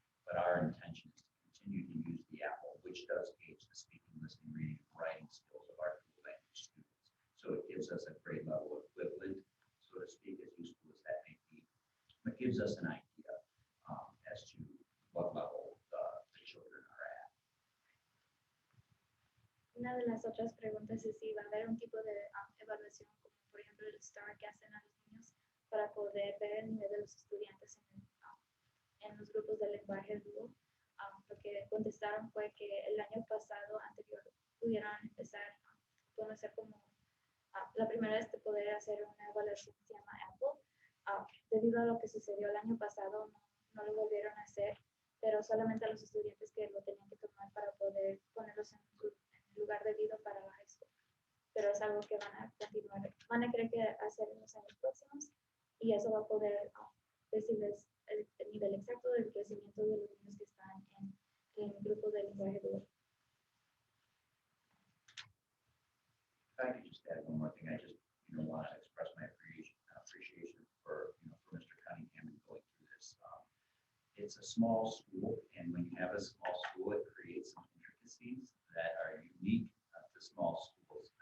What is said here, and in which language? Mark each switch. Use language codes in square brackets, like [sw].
[en] But our intention is to continue to use the Apple, which does gauge the speaking, listening, reading, and writing skills of our dual language students. So it gives us a grade level equivalent, so to speak, as useful as that may be. It gives us an idea as to what level the children are at. [es] Una de las otras preguntas es si va a haber un tipo de evaluación, como por ejemplo el STAR que hacen a los niños, para poder ver el nivel de los estudiantes en los grupos de lenguaje vivo. Lo que contestaron fue que el año pasado, anterior, pudieron empezar a conocer como la primera vez de poder hacer una evaluación que se llama Apple. Debido a lo que sucedió el año pasado, no lo volvieron a hacer, pero solamente a los estudiantes que lo tenían que tomar para poder ponerlos en el lugar debido para la high school. Pero es algo que van a continuar, van a querer que hacer en los años próximos, y eso va a poder decirles el nivel exacto del crecimiento de los niños que están en el grupo de lenguaje vivo. [en] If I could just add one more thing, I just want to express my appreciation for for Mr. Cunningham and going through this. It's a small school, and when you have a small school, it creates some intricacies that are unique to small schools.